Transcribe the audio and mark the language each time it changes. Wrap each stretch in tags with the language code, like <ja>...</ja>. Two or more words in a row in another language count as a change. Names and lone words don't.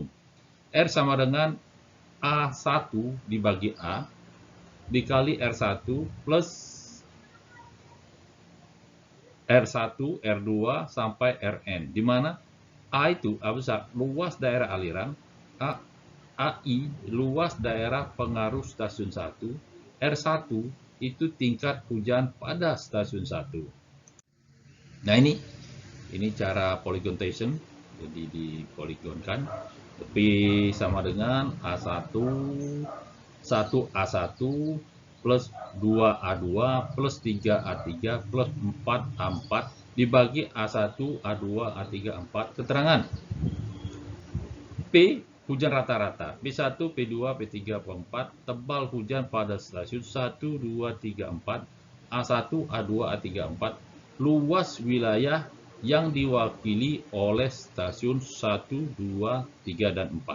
<id>R sama dengan A1 dibagi A dikali R1 plus R1, R2 sampai Rn, di mana A itu A besar luas daerah aliran, AI luas daerah pengaruh stasiun 1, R1 itu tingkat hujan pada stasiun 1. Nah, ini cara poligon Tyson, jadi dipoligonkan. P sama dengan A1 1A1 plus 2A2 plus 3A3 plus 4A4 dibagi A1, A2, A3, A4. Keterangan, P hujan rata-rata, P1, P2, P3, P4, tebal hujan pada stasiun 1, 2, 3, 4, A1, A2, A3, A4, luas wilayah yang diwakili oleh stasiun 1, 2, 3, dan 4.</id>